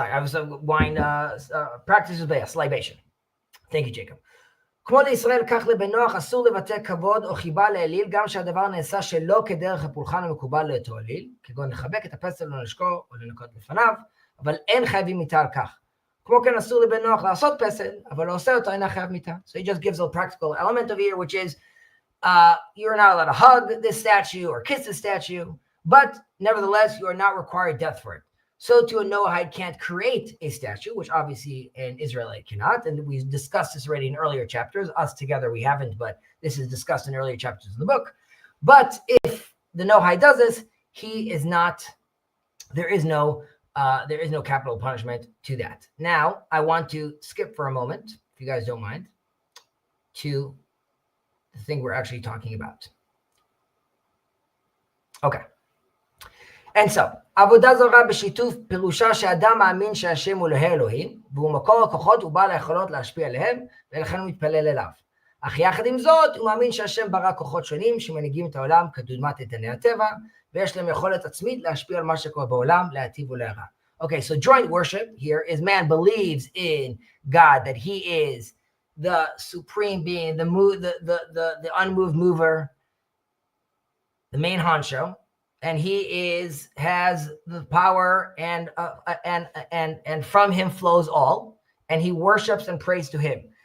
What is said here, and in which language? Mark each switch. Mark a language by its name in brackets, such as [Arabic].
[English] Sorry, I was wine practices best libation. Thank you, Jacob. [Hebrew] כמו לישראל כך לבנוח אסור לבטא כבוד או חיבה לאליל, גם שהדבר נעשה שלא כדרך הפולחן המקובל לאותו אליל, כגון לחבק את הפסל או לשקו או לנקות לפניו, אבל אין חייבים מיתה על כך. כמו כן אסור לבנוח לעשות פסל, אבל לא עושה אותו אינה חייב מיתה. [English] So he just gives a practical element of here, which is you're not allowed to hug this statue or kiss this statue, but nevertheless you are not required death for it. So to a Noahide can't create a statue, which obviously an Israelite cannot. And we discussed this already in earlier chapters. Us together, we haven't, but this is discussed in earlier chapters of the book. But if the Noahide does this, he is not, there is no capital punishment to that. Now, I want to skip for a moment, if you guys don't mind, to the thing we're actually talking about. Okay. And so, [Hebrew] עבודה זרה בשיתוף פירושה שאדם מאמין שהשם הוא אלוהים, והוא מקור הכוחות ובעל היכולות להשפיע עליהם, ולכן הוא מתפלל אליו. אך יחד עם זאת, הוא מאמין שהשם ברא כוחות שונים שמנהיגים את העולם כדוגמת איתני הטבע, ויש להם יכולת עצמית להשפיע על מה שקורה בעולם, להטיב ולהרע. [English] Okay, so joint worship here is man believes in God, that he is the supreme being, the unmoved mover, the main honcho, and he has the power and from him flows all, and he worships and prays to him.